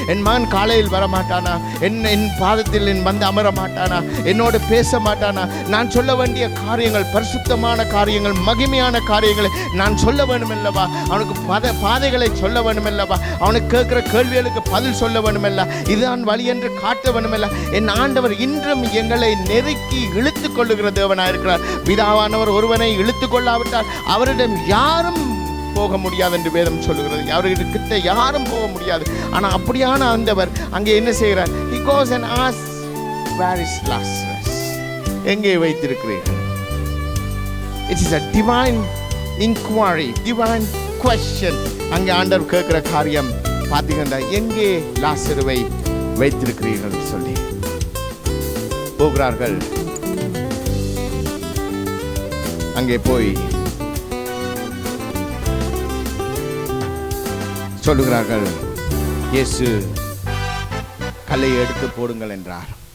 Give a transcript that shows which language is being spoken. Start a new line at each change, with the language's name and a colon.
Tamil: என் மகன் காலையில் வரமாட்டானா, என் பாதத்தில் வந்து அமர மாட்டானா, என்னோடு பேச மாட்டானா, நான் சொல்ல வேண்டிய காரியங்கள் பரிசுத்தமான காரியங்கள் மகிமையான காரியங்களை நான் சொல்ல வேண்டும் அல்லவா, அவனுக்கு பாதைகளை சொல்ல வேண்டும் அல்லவா, அவனுக்கு கேட்கிற கேள்விகளுக்கு பதில் சொல்ல வேண்டும் அல்ல, இதுதான் வழி என்று காட்ட வேண்டும் அல்ல. என் ஆண்டவர் இன்றும் எங்களை நெருக்கி இழுத்து கொள்ளுகிற தேவனாய் இருக்கிறார். பிதாவானவர் ஒருவனை இழுத்து கொள்ளாவிட்டால் அவரிடம் யாரும் போக முடியாது என்று வேதம் சொல்லுகிறது. அவர்கிட்ட யாரும் போக முடியாது. ஆனால் அப்படியான ஆண்டவர் அங்கே என்ன செய்கிறார்?
English: He goes and asks, where is Lazarus?
Tamil: எங்கே வைத்திருக்கிறீர்கள்?
English: It is a divine inquiry, divine question.
Tamil: அங்கே ஆண்டவர் கேட்கிற காரியம் பார்த்தீங்கன்னா, எங்கே லாசருவை வைத்திருக்கிறீர்கள் சொல்லி போகிறார்கள். அங்கே போய் சொல்லுகிறார்கள், இயேசு கல்லை எடுத்து போடுங்கள் என்றார்.